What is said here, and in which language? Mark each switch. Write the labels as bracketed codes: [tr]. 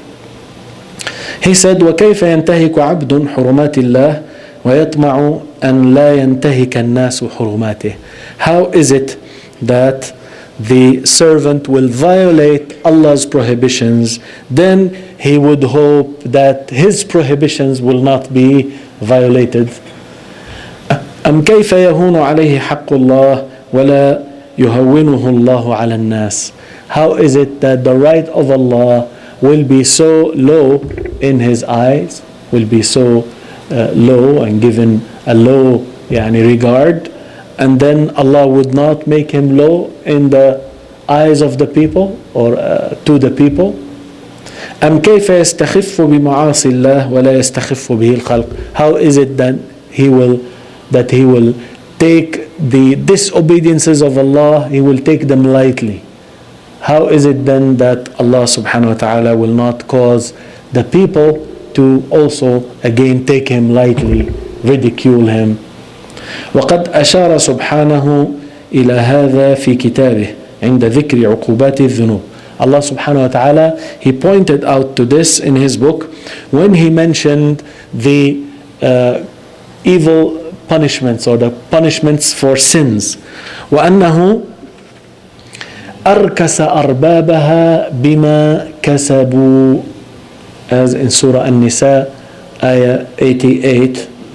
[en] He said, [ar] وَكَيْفَ يَنْتَهِكُ عَبْدٌ حُرُمَاتِ اللَّهِ وَيَطْمَعُ أَنْ لَا يَنْتَهِكَ النَّاسُ حُرُمَاتِهِ. [en] How is it that the servant will violate Allah's prohibitions, then he would hope that his prohibitions will not be violated? [ar] أَمْ كَيْفَ يَهُونُ عَلَيْهِ حَقُّ اللَّهِ وَلَا يُهَوِّنُهُ اللَّهُ عَلَى النَّاسِ. [en] How is it that the right of Allah will be so low in his eyes, will be so low and given a low regard, and then Allah would not make him low in the eyes of the people, or to the people? [ar] أَمْ كَيْفَ يَسْتَخِفُّ بِمَعَاصِي اللَّهِ وَلَا يَسْتَخِفُّ بِهِ الْخَلْقِ. [en] How is it that he will take the disobediences of Allah, he will take them lightly? How is it then that Allah subhanahu wa ta'ala will not cause the people to also again take him lightly, ridicule him? [ar] وقد أشار سبحانه إلى هذا في كتابه عند ذكر عقوبات الذنوب. [en] Allah subhanahu wa ta'ala, he pointed out to this in his book when he mentioned the evil punishments, or the punishments for sins. [ar] وأنه أركس أربابها بما كسبوا, [en] as in Surah An-Nisa ayah 88.